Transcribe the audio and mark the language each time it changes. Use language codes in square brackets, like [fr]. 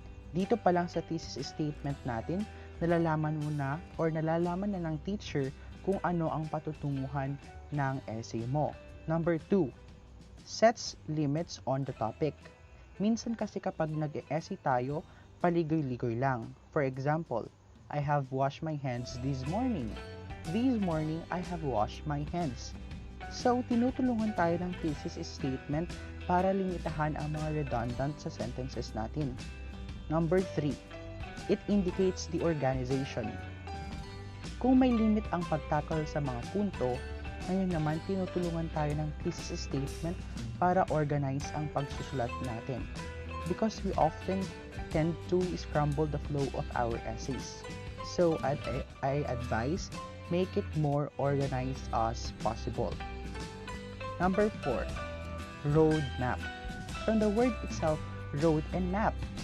[tl] Dito pa lang sa thesis statement natin, nalalaman na ng teacher kung ano ang patutunguhan ng essay mo. [en] Number 2, sets limits on the topic. [tl] Minsan kasi kapag nag-essay tayo, paligoy-ligoy lang. [en] For example, I have washed my hands this morning. This morning, I have washed my hands. [tl] So, tinutulungan tayo ng thesis statement para limitahan ang mga redundant sa sentences natin. [en] Number 3, it indicates the organization. [tl] Kung may limit ang pagtackle sa mga punto, Ngayon naman, tinutulungan tayo ng thesis statement para organize ang pagsusulat natin. [en] Because we often tend to scramble the flow of our essays. So I advise, make it more organized as possible. Number 4, road map. From the word itself, road and map.